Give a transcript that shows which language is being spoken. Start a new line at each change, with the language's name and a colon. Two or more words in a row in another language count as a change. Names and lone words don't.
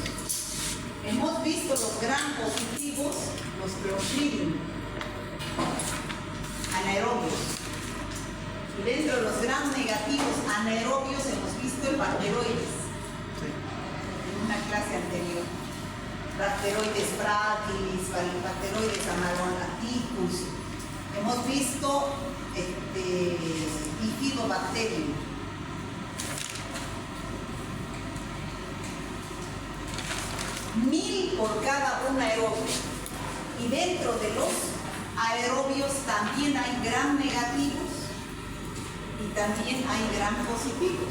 Spanish: Hemos visto los gram positivos, los Clostridium, anaerobios. Y dentro de los gram negativos anaerobios hemos visto el bacteroides. Sí. En una clase anterior. Bacteroides fragilis, bacteroides amalgamaticus. Hemos visto Bifidobacterium. Mil por cada un aerobio. Y dentro de los aerobios también hay gram negativos y también hay gram positivos.